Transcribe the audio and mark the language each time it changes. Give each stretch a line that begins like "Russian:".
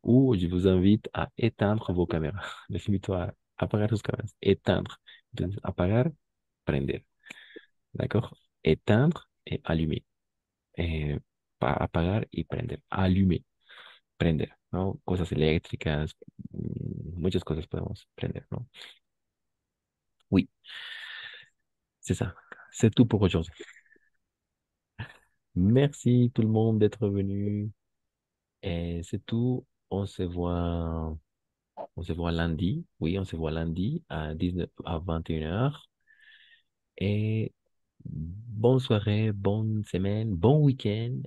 French: Ou je vous invite à éteindre vos caméras.
Spanish: Les invito a apagar sus cámaras. Éteindre. Entonces, apagar, prender. D'accord?
French: Éteindre et allumer.
Spanish: Apagar y prender. Allumer. Prender, ¿no? Cosas eléctricas, muchas cosas podemos prender, ¿no?
French: Oui, c'est ça. C'est tout pour aujourd'hui. Merci tout le monde d'être venu. Et c'est tout. On se voit lundi. Oui, on se voit lundi à 19, à 21h. Et bonne soirée, bonne semaine, bon week-end.